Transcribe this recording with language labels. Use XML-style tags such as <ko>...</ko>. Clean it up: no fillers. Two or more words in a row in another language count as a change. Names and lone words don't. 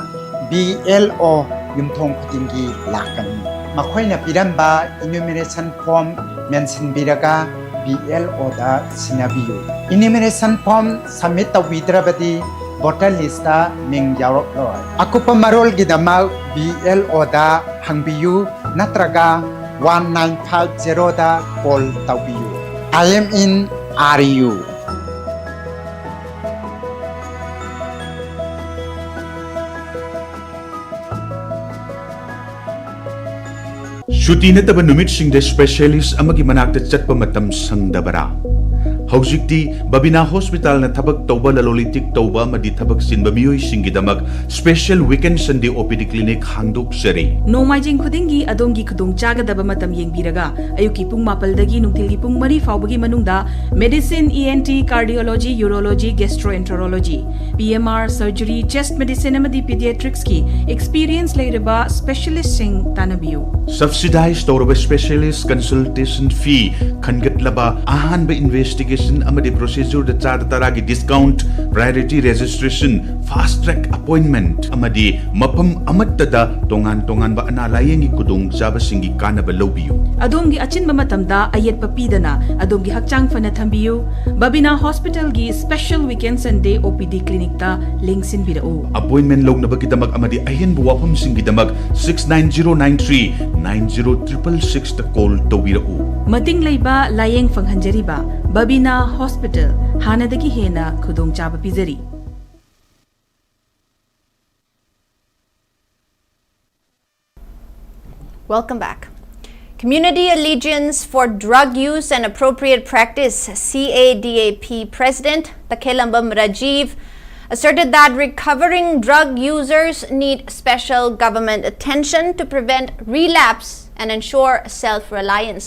<mni>BLO yumthong khutingi lakani makhoina piramba</mni> <en>enumeration form mention</en> <mni>biraga BLO da sinabiyu</mni> <en>enumeration form submit</en> <mni>tawidrabadi</mni> <en>voter list</en> <mni>da ming yarok loi akupa marol gidama BLO da hangbiyu natraga 1950 da call tawiyu</mni> <en>I am in RU</en> <mni>Shuti nataba numitsinda specialist amagi manakta chatpa matam sangdabara Haujikti Babina Hospital na tabak tauba lalolitik tauba madi tabak sinba miyoy singidamak</mni> <en>special weekend Sunday OPD clinic</en> <mni>hangdok sari. Nomaijing khudingi adongi khudong chagadaba matam yengbiraga ayuki pung mapaldagi nungtilgi pung mari faubagi manungda</mni> <en>medicine ENT cardiology urology gastroenterology PMR surgery chest medicine</en> <mni>amadi pediatrics ki experience leiraba specialist sing tanabiyu. Subsidized tauba</mni> <en>specialist consultation fee</en> <mni>khangatlaba ahanba investigation amadi procedure da chada taragi</mni> <en>discount priority registration fast track appointment</en> <mni>amadi mapam amatta da tongan ba analayengi kudong jaba singi kanaba lobiyu adongi achinba matamda ayet papidana adongi hakchang fana thambiyu Babina Hospital gi</mni> <en>special weekend Sunday OPD clinic</en> <mni>ta lingsin birao appointment lognaba kidamak amadi ayen buwapam singi damak 69093 90666 ta call tawirao mating leiba layeng fanghanjariba Babina Hospital hanadagi hena khudong chaba pizari</mni> <en>Welcome back. Community Allegiance for Drug Use and Appropriate Practice CADAP President Takelambam Rajiv asserted that recovering drug users need special government attention to prevent relapse and ensure self-reliance.</en>